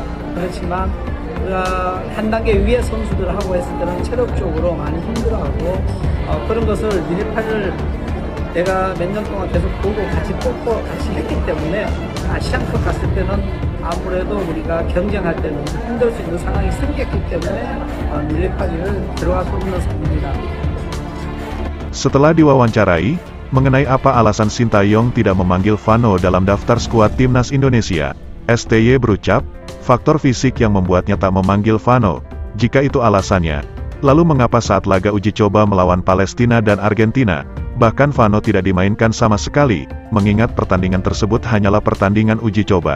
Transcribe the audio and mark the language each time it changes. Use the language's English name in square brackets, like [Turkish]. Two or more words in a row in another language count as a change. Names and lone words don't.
[Korean] 그렇지만 한 단계 위의 선수들하고 했을 때는 체력적으로 많이 힘들어하고 그런 것을 릴리팔리를 내가 몇 년 동안 계속 보고 같이 뽑고 같이 했기 때문에 아시안컵 갔을 때는 아무래도 우리가 경쟁할 때는 힘들 수 있는 상황이 생겼기 때문에 릴리팔리를 들어가고 있는 상황입니다. [Indonesian] Setelah diwawancarai mengenai apa alasan Sintayong tidak memanggil Vano dalam daftar skuad timnas Indonesia, STY berucap, faktor fisik yang membuatnya tak memanggil Vano. Jika itu alasannya, lalu mengapa saat laga uji coba melawan Palestina dan Argentina, bahkan Vano tidak dimainkan sama sekali, mengingat pertandingan tersebut hanyalah pertandingan uji coba.